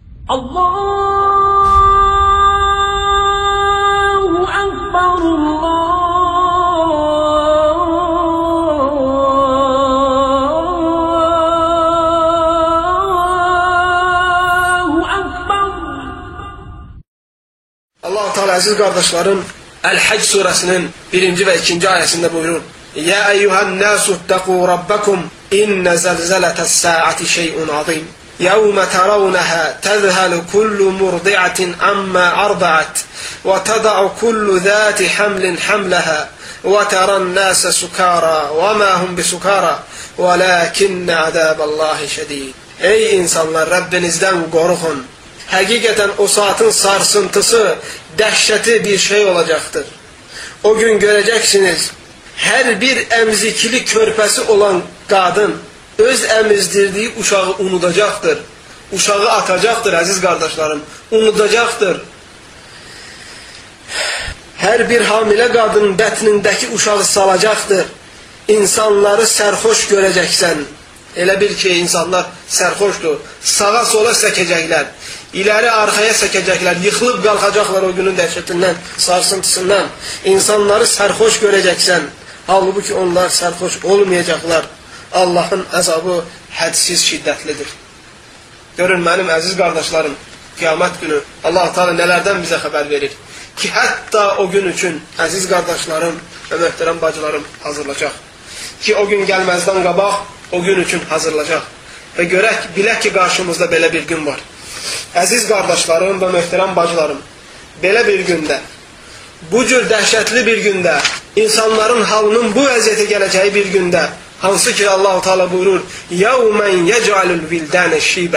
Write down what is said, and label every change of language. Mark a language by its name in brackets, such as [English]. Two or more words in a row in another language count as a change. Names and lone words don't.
[Arabic] الله أكبر، الله أكبر. [Turkish] Allah-u Teala aziz kardeşlerim, El-Hac suresinin 1. ve 2. ayetinde buyurur. [Arabic] يا أيها الناس اتقوا ربكم إن زلزلة الساعة شيء عظيم. يَوْمَ تَرَوْنَهَا تَذْهَلُ كُلُّ مُرْضِعَةٍ عَمَّا أَرْضَعَتْ وَتَضَعُ كُلُّ ذَاتِ حَمْلٍ حَمْلَهَا وَتَرَى النَّاسَ سُكَارَى وَمَا هُمْ بِسُكَارَى وَلَكِنَّ عَذَابَ اللّٰهِ شَد۪يدٌ. [Turkish] Ey insanlar, Rabbinizden korkun. Hakikaten o saatin sarsıntısı, dehşeti bir şey olacaktır. O gün göreceksiniz, her bir emzikli körpesi olan kadın öz emizdirdiği uşağı unutacaktır. Uşağı atacaktır aziz kardeşlerim. Unutacaktır. Her bir hamile kadının bətnindeki uşağı salacaktır. İnsanları sərxoş göreceksen. [Azerbaijani] Elə bil ki insanlar sərxoşdur. [Turkish] Sağa sola sekecekler. İleri arkaya sekecekler. Yıkılıp kalkacaklar o günün dehşetinden, sarsıntısından. İnsanları sərxoş göreceksen. Halbuki onlar sərxoş olmayacaklar. [Azerbaijani] Allah'ın əzabı hədsiz şiddətlidir. Görün mənim əziz qardaşlarım, qiyamət günü Allah-u Teala nələrdən bizə xəbər verir ki, hətta o gün üçün əziz qardaşlarım və möhtərəm bacılarım hazırlayacaq. Ki o gün gəlməzdən qabaq o gün üçün hazırlayacaq. Və görək, bilək ki qarşımızda belə bir gün var. Əziz qardaşlarım və möhtərəm bacılarım, belə bir gündə, bu cür dəhşətli bir gündə, insanların halının bu vəziyyətə gələcəyi bir gündə, hansı ki Allah-u Teala buyurur, [Arabic] يَوْمَنْ يَجْعَلُ الْوِلْدَانَ شِيبًا.